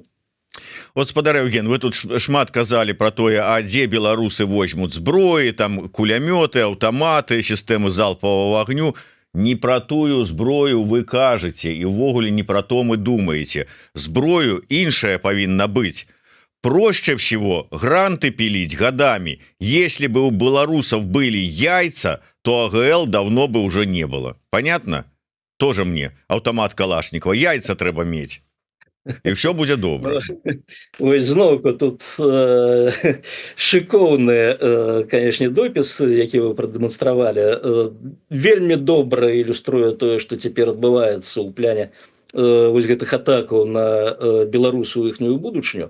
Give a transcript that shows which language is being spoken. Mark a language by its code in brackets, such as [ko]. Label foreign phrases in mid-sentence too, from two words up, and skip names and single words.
[be] Вот, спадар Евген, вы тут шмат казалі про тое, а дзе беларусы возьмуць зброі, там кулямёты, аўтаматы, сістэмы залпавага агню. Не про тую зброю вы кажаце, і ўвогуле не про то мы думаеце. Зброю іншая павінна быць. [ru] Проще всего гранты пилить годами. Если бы у белорусов были яйца, то АГЛ давно бы уже не было. Понятно? Тоже мне автомат Калашникова. [be] Яйца трэба мець. І все будзе добра. Ой, зноўку тут шыкоўны, канешне, допіс, які вы прадэманстравалі, вельмі добра ілюструе тое, што цяпер адбываецца ў пляне вось гэтых атакаў на беларусу іхнюю будучыню.